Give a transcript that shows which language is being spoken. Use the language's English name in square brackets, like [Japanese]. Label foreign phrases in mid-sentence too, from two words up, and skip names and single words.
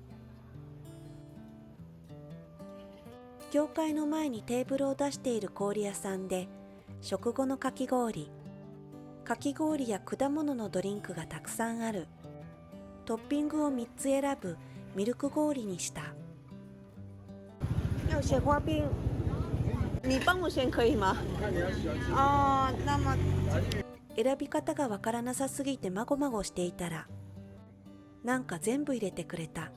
[Japanese] 教会の前にテーブルを出している氷屋さんで、食後のかき氷や果物のドリンクがたくさんある。トッピングを3つ選ぶミルク氷にした。 [Chinese] 要雪花冰，你帮我选可以吗？那么 [Japanese] 選び方がわからなさすぎてまごまごしていたら、なんか全部入れてくれた。